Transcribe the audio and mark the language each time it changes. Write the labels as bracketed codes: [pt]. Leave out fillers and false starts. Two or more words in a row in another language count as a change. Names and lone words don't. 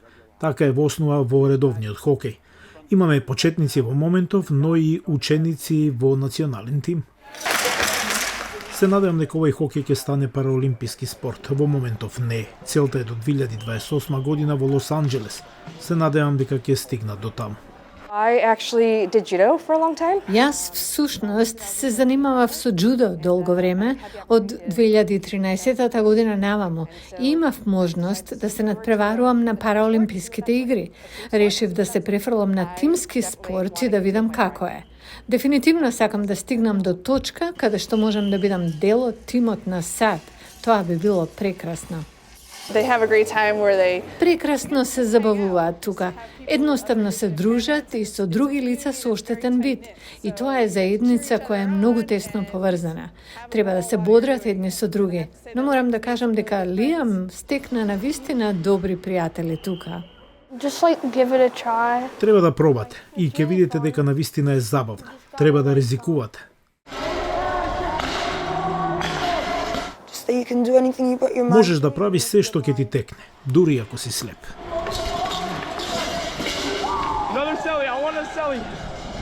[mk] Така е во основа во редовниот хокеј. Имаме почетници во моментов, но и ученици во национален тим. Се надевам дека овој хокеј ќе стане параолимписки спорт. Во моментов не. Целта е до 2028 година во Лос Анџелес. Се надевам дека ќе стигнат до таму. [en] I actually did judo for a long time. [mk] Јас всушност се занимавав со джудо долго време, од 2013 година наваму, и имав можност да се надпреварувам на параолимписките игри. Решив да се префрлам на тимски спорт и да видам како е. Дефинитивно сакам да стигнам до точка каде што можам да бидам дел од тимот на САД. Тоа би било прекрасно. [en] They have a great time where they [mk] Прекрасно се забавуваат тука. Едноставно се дружат и со други лица со оштетен вид. И тоа е заедница која е многу тесно поврзана. Треба да се бодрат едни со други. Но морам да кажам дека Лиам стекна на вистина добри пријатели тука. [en] Just like give it a try. [mk] Треба да пробате и ќе видите дека навистина е забавно. Треба да ризикувате. [en] Just that you can do anything you put your mind. [mk] Можеш да правиш се што ќе ти текне, дури ако си слеп. [en] Another celly, I want a celly.